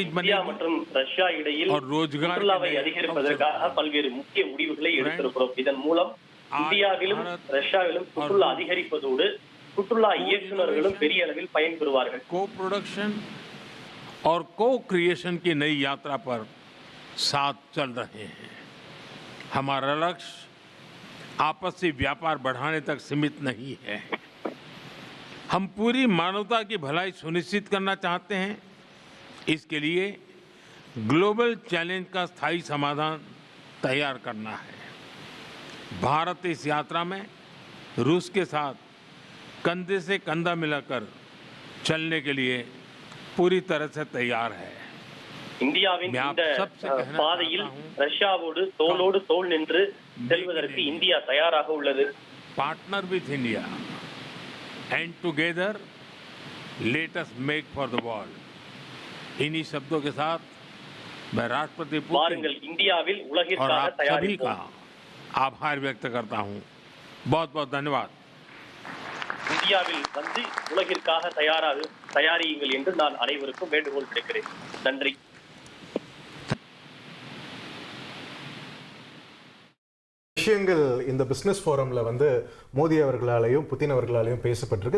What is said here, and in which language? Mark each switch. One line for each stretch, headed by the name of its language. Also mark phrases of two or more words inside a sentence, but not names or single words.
Tamil: இந்தியா
Hindi: बनेगी
Tamil: மற்றும் ரஷ்யா இடையில்
Hindi: और रोजगार के
Tamil: சுற்றுலாவை
Hindi: नए
Tamil: அதிகரிப்பதற்காக
Hindi: अवसर
Tamil: பல்வேறு முக்கிய முடிவுகளை எடுத்திருக்கிறோம்। இதன் மூலம் இந்தியாவிலும் ரஷ்யாவிலும் சுற்றுலா அதிகரிப்பதோடு சுற்றுலா இயக்குநர்களும் பெரிய அளவில் பயன்பெறுவார்கள்।
Hindi: को प्रोडक्शन और को क्रिएशन की नई यात्रा पर साथ चल रहे हैं। हमारा लक्ष्य आपसी व्यापार बढ़ाने तक सीमित नहीं है। हम पूरी मानवता की भलाई सुनिश्चित करना चाहते हैं। इसके लिए ग्लोबल चैलेंज का स्थायी समाधान तैयार करना है। भारत इस यात्रा में रूस के साथ कंधे से कंधा मिलाकर चलने के लिए पूरी तरह से तैयार है।
Tamil: இந்தியாவின்
Hindi: मैं आप
Tamil: இந்த
Hindi: सबसे कहना
Tamil: பாதையில்
Hindi: चाहता हूं,
Tamil: ரஷ்யாவோடு தோளோடு தோள் நின்று செல்வதற்கு இந்தியா தயாராக உள்ளது।
English: partner with India and together let us make for the world.
Hindi: इन्हीं शब्दों के साथ मैं राष्ट्रपति पुतिन
Tamil: வாருங்கள் இந்தியாவில்
Hindi: और
Tamil: உலகிற்காக
Hindi: आप सभी का
Tamil: தயாரிப்போம்।
Hindi: आभार व्यक्त करता हूं। बहुत बहुत धन्यवाद।
Tamil: இந்தியாவில் வந்து உலகிற்காக தயாரியுங்கள் என்று நான் அனைவருக்கும் வேண்டுகோள் விடுக்கிறேன்। நன்றி। விஷயங்கள் இந்த பிசினஸ் ஃபோரம்ல வந்து மோடி அவர்களாலையும் புதின் அவர்களாலையும் பேசப்பட்டிருக்கு.